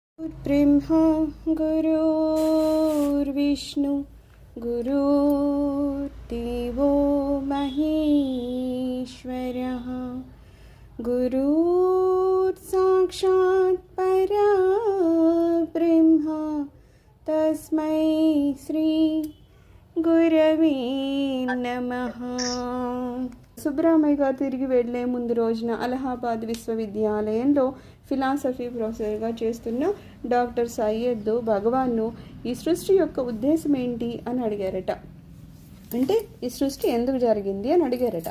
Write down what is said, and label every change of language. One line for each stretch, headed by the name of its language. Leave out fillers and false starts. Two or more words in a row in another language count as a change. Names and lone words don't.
Sanskrit: ब्रह्मा गुरुर्विष्णु गुरुर्देवो महेश्वरः गुरुर्साक्षात् परब्रह्म तस्मै श्री గురవే నమః.
Telugu: సుబ్రహ్మణ్య గారు తిరిగి వెళ్లే ముందు రోజున అలహాబాద్ విశ్వవిద్యాలయంలో ఫిలాసఫీ ప్రొఫెసర్గా చేస్తున్న డాక్టర్ సయ్యద్ భగవాన్ను ఈ సృష్టి యొక్క ఉద్దేశం ఏంటి అని అడిగారట. అంటే ఈ సృష్టి ఎందుకు జరిగింది అని అడిగారట.